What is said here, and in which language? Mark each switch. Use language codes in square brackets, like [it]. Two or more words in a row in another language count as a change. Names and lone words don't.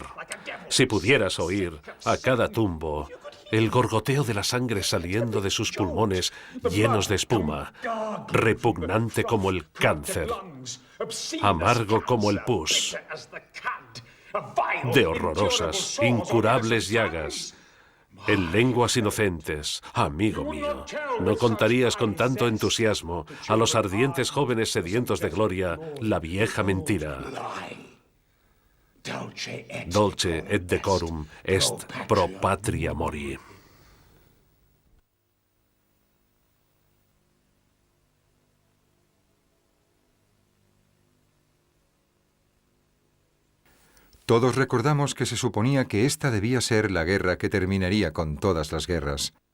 [es] Si pudieras oír a cada tumbo el gorgoteo de la sangre saliendo de sus pulmones llenos de espuma, repugnante como el cáncer, amargo como el pus, de horrorosas, incurables llagas, en lenguas inocentes, amigo mío, no contarías con tanto entusiasmo a los ardientes jóvenes sedientos de gloria la vieja mentira. [la] Dolce et decorum est pro patria mori. [es] Todos recordamos que se suponía que esta debía ser la guerra que terminaría con todas las guerras.